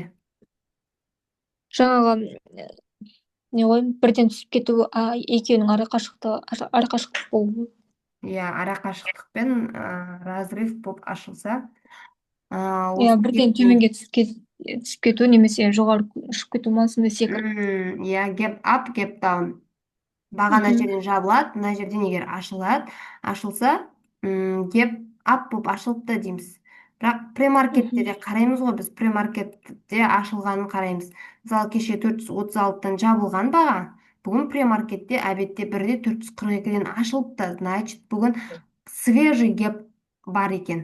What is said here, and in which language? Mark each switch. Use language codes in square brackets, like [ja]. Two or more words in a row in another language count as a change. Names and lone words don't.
[kk] Жаңағы не ғой, бірден түсіп кету, екеуінің арақашықтық болу. Иә, арақашықтықпен разрыв болып ашылса. [ky] Иә, бірден төменге түсіп түсүп кетүү немесе жогору ұшуп кетүү маалысында секирип. [kk] Иә, [en] gap up, gap down. [kk] Баға мына Мгм. жерден жабылады, мына жерден егер ашылады, ашылса, [en] gap up [kk] болып ашылыпты дейміз. Бірақ премаркетте Мгм. де қараймыз ғой, біз премаркетте ашылғанын қараймыз. Мысалы, кеше 436-тан жабылған баға, бүгін премаркетте әбетте бірде 442-ден ашылыпты. Значит, бүгін свежий геп бар екен.